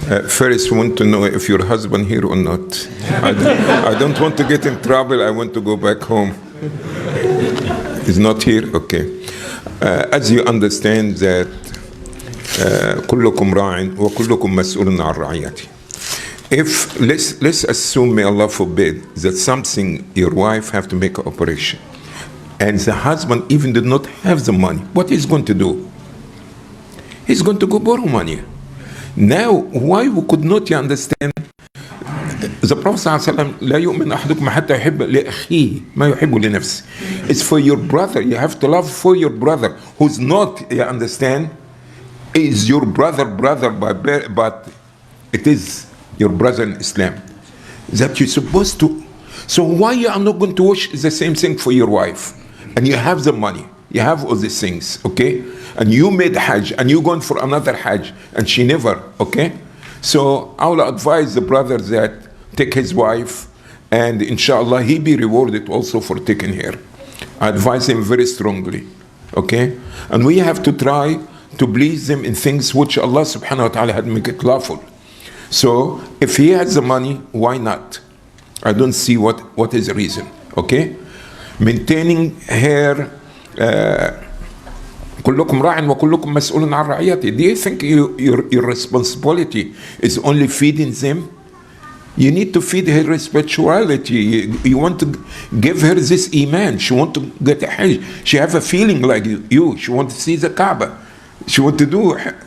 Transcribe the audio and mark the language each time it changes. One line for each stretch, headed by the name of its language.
English: First, I want to know if your husband here or not. I don't want to get in trouble. I want to go back home. He's not here? Okay. As you understand that
Arabic: كلكم راع وكلكم مسؤول عن رعيته.
English: If let's assume, may Allah forbid, that something your wife have to make an operation, and the husband even did not have the money, what he's going to do? He's going to go borrow money. Now, why we could not understand? The Prophet ﷺ
Arabic: لا يؤمن أحدكم حتى يحب لأخيه ما يحب لنفسه.
English: It's for your brother. You have to love for your brother who's not. You understand? Is your brother but it is your brother in Islam that you're supposed to. So why you are not going to wish the same thing for your wife? And you have the money, you have all these things, okay? And you made Hajj and you're going for another Hajj and she never, okay? So I will advise the brother that take his wife, and inshallah he be rewarded also for taking her. I advise him very strongly, okay? And we have to try to please them in things which Allah subhanahu wa ta'ala had make it lawful. So if he has the money, why not? I don't see what is the reason, okay? Maintaining her
Arabic: كلكم راع وكلكم مسؤول عن رعيته.
English: Do you think your responsibility is only feeding them? You need to feed her spirituality. You want to give her this iman. She want to get a hajj. She have a feeling like you. She want to see the Kaaba. She want to do.